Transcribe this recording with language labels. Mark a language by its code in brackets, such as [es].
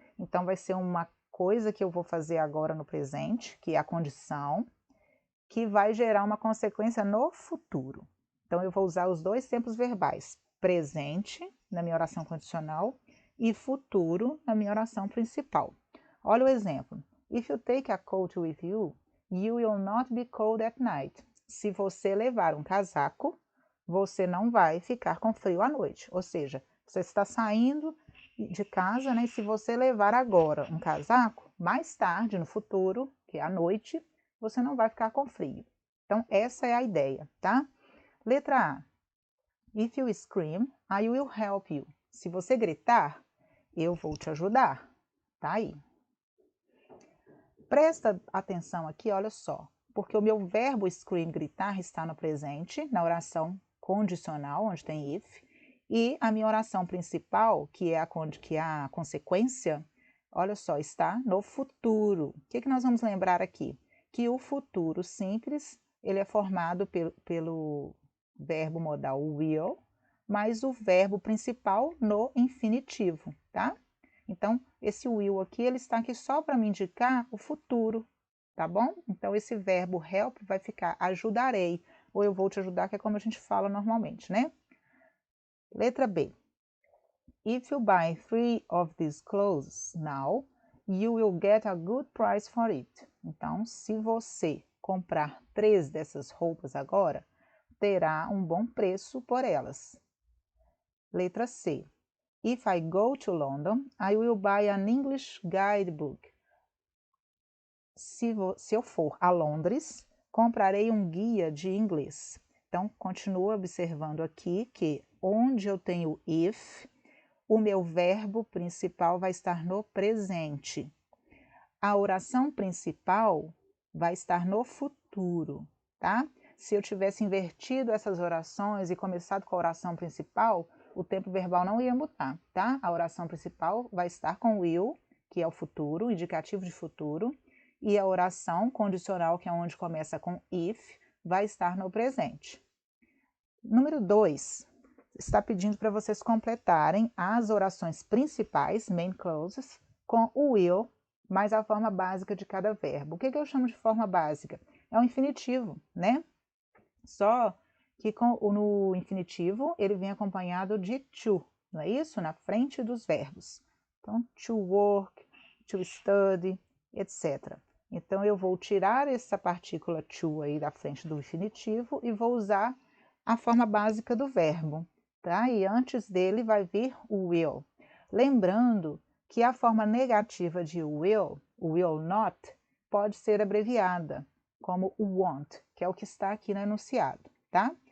[pt] Então, vai ser uma coisa que eu vou fazer agora no presente, que é a condição, que vai gerar uma consequência no futuro. Então, eu vou usar os dois tempos verbais, presente, na minha oração condicional, e futuro, na minha oração principal. Olha o exemplo. [en] If you take a coat with you, you will not be cold at night. [pt] Se você levar um casaco, você não vai ficar com frio à noite. Ou seja, você está saindo de casa, né? E se você levar agora um casaco, mais tarde, no futuro, que é à noite, você não vai ficar com frio. Então, essa é a ideia, tá? Letra A. [en] If you scream, I will help you. [pt] Se você gritar, eu vou te ajudar. Tá aí. Presta atenção aqui, olha só, porque o meu verbo scream, gritar, está no presente, na oração condicional, onde tem if, e a minha oração principal, que é a consequência, olha só, está no futuro. O que nós vamos lembrar aqui? Que o futuro simples ele é formado pelo verbo modal will, mais o verbo principal no infinitivo, tá? Então, esse will aqui, ele está aqui só para me indicar o futuro, tá bom? Então, esse verbo help vai ficar ajudarei, ou eu vou te ajudar, que é como a gente fala normalmente, né? Letra B. [en] If you buy 3 of these clothes now, you will get a good price for it. [pt] Então, se você comprar 3 dessas roupas agora, terá um bom preço por elas. Letra C. [en] If I go to London, I will buy an English guidebook. [pt] Se eu for a Londres, comprarei um guia de inglês. Então, continua observando aqui que onde eu tenho if, o meu verbo principal vai estar no presente. A oração principal vai estar no futuro, tá? Se eu tivesse invertido essas orações e começado com a oração principal, o tempo verbal não ia mudar, tá? A oração principal vai estar com will, que é o futuro, indicativo de futuro, e a oração condicional, que é onde começa com if, vai estar no presente. Número 2, está pedindo para vocês completarem as orações principais, main clauses, com o will, mais a forma básica de cada verbo. O que eu chamo de forma básica? É o infinitivo, né? Só que no infinitivo ele vem acompanhado de to, não é isso? Na frente dos verbos. Então, to work, to study, etc. Então, eu vou tirar essa partícula to aí da frente do infinitivo e vou usar a forma básica do verbo, tá? E antes dele vai vir o will. Lembrando que a forma negativa de will, o will not, pode ser abreviada como o want, que é o que está aqui no enunciado, tá?